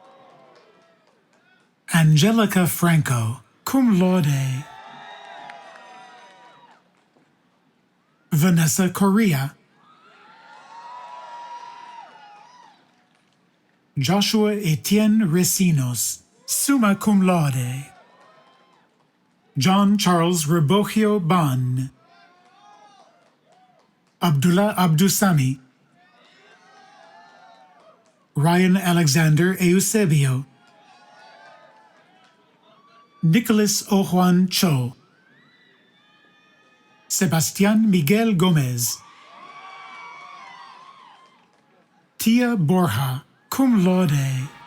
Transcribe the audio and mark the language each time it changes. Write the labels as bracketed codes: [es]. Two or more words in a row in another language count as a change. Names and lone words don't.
[la] Angelica Franco, cum laude. Vanessa Correa, Joshua Etienne Recinos, summa cum laude. John Charles Rebogio Ban, Abdullah Abdusami, Ryan Alexander Eusebio, Nicholas Ojuan Cho, Sebastian Miguel Gomez, Tia Borja, cum laude.